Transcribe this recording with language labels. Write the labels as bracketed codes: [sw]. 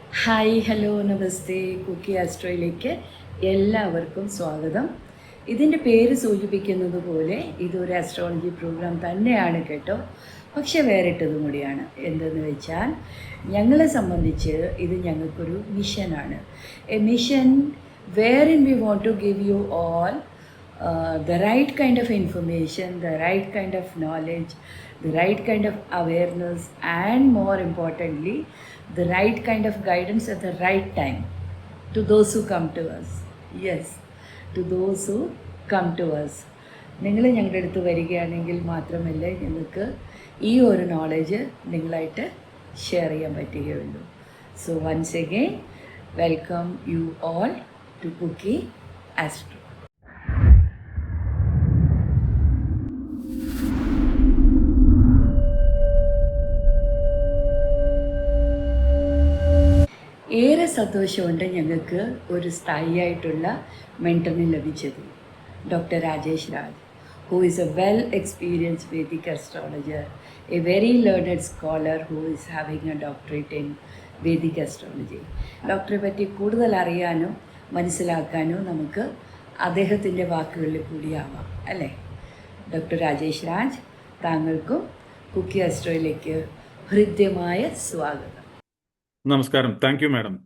[ml] Hi hello നമസ്തേ കുക്കി ആസ്ട്രോയിലേക്ക് എല്ലാവർക്കും സ്വാഗതം. ഇതിൻ്റെ പേര് സൂചിപ്പിക്കുന്നത് പോലെ ഇതൊരു ആസ്ട്രോളജി പ്രോഗ്രാം തന്നെയാണ് കേട്ടോ. പക്ഷെ വേറിട്ടതും കൂടിയാണ്. എന്തെന്ന് വെച്ചാൽ ഞങ്ങളെ സംബന്ധിച്ച് ഇത് ഞങ്ങൾക്കൊരു മിഷനാണ്. [en] A mission wherein we want to give you all the right kind of information, the right kind of knowledge, the right kind of awareness, and more importantly, the right kind of guidance at the right time to those who come to us. Yes, to those who come to us. [ml] നിങ്ങൾ ഞങ്ങളുടെ അടുത്ത് വരികയാണെങ്കിൽ മാത്രമല്ലേ ഞങ്ങൾക്ക് ഈ ഒരു knowledge നിങ്ങളായിട്ട് share ചെയ്യാൻ പറ്റുകയുള്ളൂ. [en] So once again welcome you all to Cookie Astro. [ml] ഏറെ സന്തോഷമുണ്ട് ഞങ്ങൾക്ക് ഒരു സ്ഥായിയായിട്ടുള്ള മെൻറ്ററിനെ ലഭിച്ചത്. [en] Doctor Rajesh Raj, who is a well experienced Vedic astrologer, a very learned scholar who is having a doctorate in Vedic astrology. [ml] ഡോക്ടറെ പറ്റി കൂടുതൽ അറിയാനോ മനസ്സിലാക്കാനോ നമുക്ക് അദ്ദേഹത്തിൻ്റെ വാക്കുകളിൽ കൂടിയാവാം അല്ലേ. ഡോക്ടർ രാജേഷ് രാജ്, താങ്കൾക്കും കുക്കി ആസ്ട്രോയിലേക്ക് ഹൃദ്യമായ സ്വാഗതം. നമസ്കാരം. [en] Thank you madam.